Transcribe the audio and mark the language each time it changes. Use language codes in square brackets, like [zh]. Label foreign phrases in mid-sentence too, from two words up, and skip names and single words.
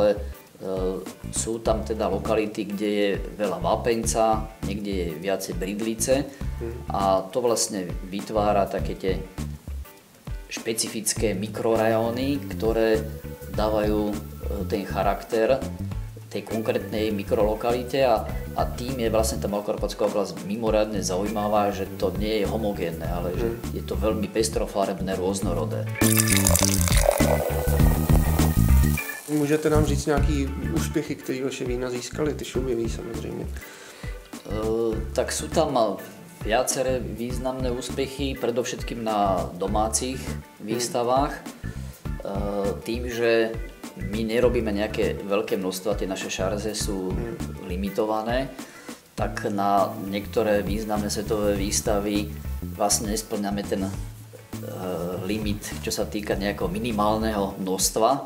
[sk] ale Sú tam teda lokality, kde je veľa vápenca, niekde je viacej bridlice a to vlastne vytvára také tie špecifické mikrorajóny, ktoré dávajú ten charakter tej konkrétnej mikrolokalite a tým je vlastne tá Malokarpatská oblasť mimoriadne zaujímavá, že to nie je homogénne, ale že je to veľmi pestrofarebné, rôznorodé. [cs] Můžete nám říct nějaký úspěchy, které vaše vína získaly, ty šumivý samozřejmě? [sk] Tak sú tam viaceré významné úspechy, predovšetkým na domácich výstavách. Tým, že my nerobíme nejaké veľké množstva, tie naše šarze sú limitované, tak na niektoré významné svetové výstavy vlastne nesplňame ten limit, čo sa týka nejakého minimálneho množstva.